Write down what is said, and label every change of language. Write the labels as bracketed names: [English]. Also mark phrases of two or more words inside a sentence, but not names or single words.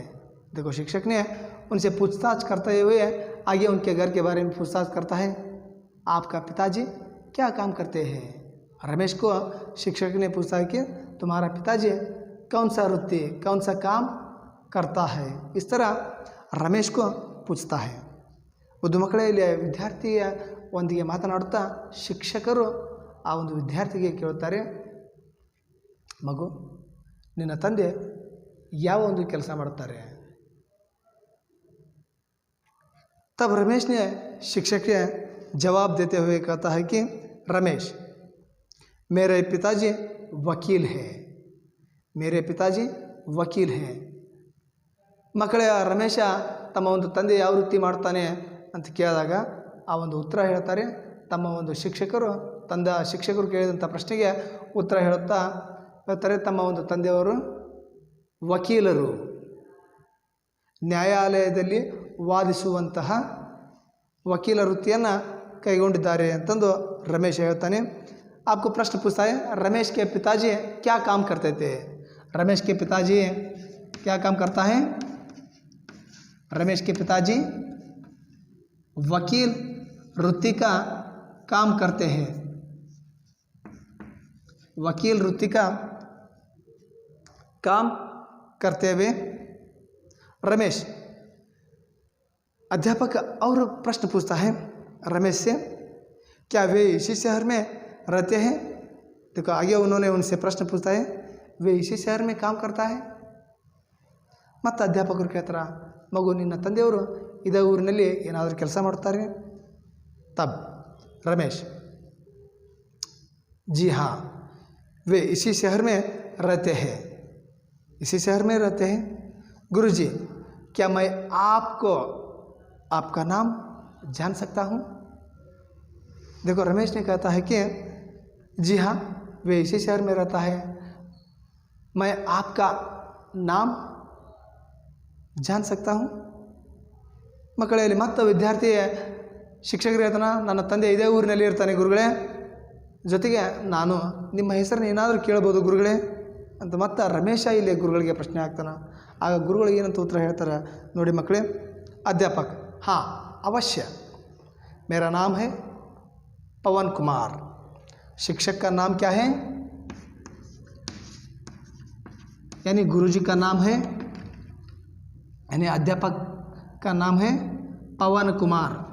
[Hindi] देखो शिक्षक ने उनसे पूछताछ करते हुए आगे उनके घर के बारे में पूछताछ करता है, आपका पिताजी क्या काम करते हैं? रमेश को शिक्षक ने पूछा है कि तुम्हारा पिताजी कौन सा वृत्ति, कौन सा काम करता है? इस तरह रमेश को पूछता है। [Kannada] ಒಂದು ಮಕ್ಕಳಲ್ಲಿ ವಿದ್ಯಾರ್ಥಿಯ ಒಂದಿಗೆ ಮಾತನಾಡುತ್ತಾ ಶಿಕ್ಷಕರು ಆ ಒಂದು ವಿದ್ಯಾರ್ಥಿಗೆ ಕೇಳುತ್ತಾರೆ, ಮಗು ನಿನ್ನ ತಂದೆ ಯಾವ ಒಂದು ಕೆಲಸ ಮಾಡುತ್ತಾರೆ? [Hindi] तब रमेश ने शिक्षक के जवाब देते हुए कहता है कि रमेश मेरे पिताजी वकील है, मेरे पिताजी वकील हैं। [Kannada] ಮಕ್ಕಳ ರಮೇಶ ತಮ್ಮ ಒಂದು ತಂದೆ ಯಾವ ವೃತ್ತಿ ಮಾಡ್ತಾನೆ ಅಂತ ಕೇಳಿದಾಗ ಆ ಒಂದು ಉತ್ತರ ಹೇಳ್ತಾರೆ. ತಮ್ಮ ಒಂದು ಶಿಕ್ಷಕರು ಕೇಳಿದಂಥ ಪ್ರಶ್ನೆಗೆ ಉತ್ತರ ಹೇಳ್ತಾರೆ, ತಮ್ಮ ಒಂದು ತಂದೆಯವರು ವಕೀಲರು, ನ್ಯಾಯಾಲಯದಲ್ಲಿ ವಾದಿಸುವಂತಹ ವಕೀಲ ವೃತ್ತಿಯನ್ನು ಕೈಗೊಂಡಿದ್ದಾರೆ ಅಂತಂದು ರಮೇಶ್ ಹೇಳ್ತಾನೆ. [Hindi] आपको प्रश्न पूछता है, रमेश के पिताजी क्या काम करते थे? रमेश के पिताजी क्या काम करता है? रमेश के पिताजी वकील वृत्ति का काम करते हैं। वकील वृत्ति का काम करते हुए रमेश, अध्यापक और प्रश्न पूछता है रमेश से, क्या वे इसी शहर में रहते हैं? देखो आगे उन्होंने उनसे प्रश्न पूछता है, वे इसी शहर में काम करता है? [Kannada] ಮತ್ತು ಅಧ್ಯಾಪಕರು ಕೇಳ್ತಾರೆ, ಮಗು ನಿನ್ನ ತಂದೆಯವರು ಇದೇ ಊರಿನಲ್ಲಿ ಏನಾದರೂ ಕೆಲಸ ಮಾಡ್ತಾರೆ? [Hindi] तब रमेश, जी हाँ वे इसी शहर में रहते हैं, इसी शहर में रहते हैं। गुरुजी क्या मैं आपको आपका नाम जान सकता हूँ? देखो रमेश ने कहता है कि जी हाँ वे इसी शहर में रहता है, मैं आपका नाम जान सकता हूँ। [Kannada] ಮಕ್ಕಳಲ್ಲಿ ಮತ್ತು ವಿದ್ಯಾರ್ಥಿ ಶಿಕ್ಷಕರು ಹೇಳ್ತಾನ, ನನ್ನ ತಂದೆ ಇದೇ ಊರಿನಲ್ಲಿ ಇರ್ತಾನೆ ಗುರುಗಳೇ, ಜೊತೆಗೆ ನಾನು ನಿಮ್ಮ ಹೆಸರನ್ನ ಏನಾದರೂ ಕೇಳ್ಬೋದು ಗುರುಗಳೇ ಅಂತ ಮತ್ತೆ ರಮೇಶ ಇಲ್ಲಿ ಗುರುಗಳಿಗೆ ಪ್ರಶ್ನೆ ಹಾಕ್ತಾನೆ. ಆಗ ಗುರುಗಳು ಏನಂತ ಉತ್ತರ ಹೇಳ್ತಾರೆ ನೋಡಿ ಮಕ್ಕಳೇ. [Hindi] अध्यापक, हाँ अवश्य, मेरा नाम है पवन कुमार। शिक्षक का नाम क्या है? यानी गुरुजी का नाम है, यानी अध्यापक का नाम है पवन कुमार।